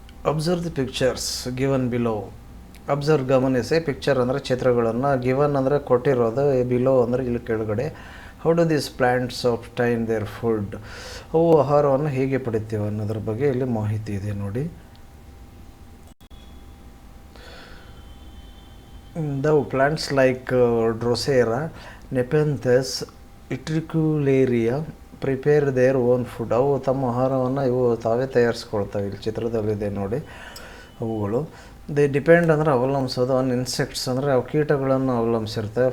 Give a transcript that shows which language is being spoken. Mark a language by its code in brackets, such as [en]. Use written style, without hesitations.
[en] Observe the pictures given below. [kn] ಗಮನಿಸಿ, picture ಅಂದರೆ ಚಿತ್ರಗಳನ್ನು, ಗಿವನ್ ಅಂದರೆ ಕೊಟ್ಟಿರೋದು, ಬಿಲೋ ಅಂದರೆ ಇಲ್ಲಿ ಕೆಳಗಡೆ, [en] how do these plants obtain their food, [kn] ಅವು ಆಹಾರವನ್ನು ಹೇಗೆ ಪಡಿತೀವಿ ಅನ್ನೋದ್ರ ಬಗ್ಗೆ ಇಲ್ಲಿ ಮಾಹಿತಿ ಇದೆ ನೋಡಿ. [en] The plants like Drosera, Nepenthes, Utricularia prepare their own food. [kn] ಅವು ತಮ್ಮ ಆಹಾರವನ್ನು ಇವು ತಾವೇ ತಯಾರಿಸ್ಕೊಳ್ತವೆ. ಇಲ್ಲಿ ಚಿತ್ರದಲ್ಲಿದೆ ನೋಡಿ ಅವುಗಳು. [en] they depend [kn] ಅಂದರೆ ಅವಲಂಬಿಸೋದು [en] on insects, [kn] ಅಂದರೆ ಅವು ಕೀಟಗಳನ್ನು ಅವಲಂಬಿಸಿರ್ತವೆ.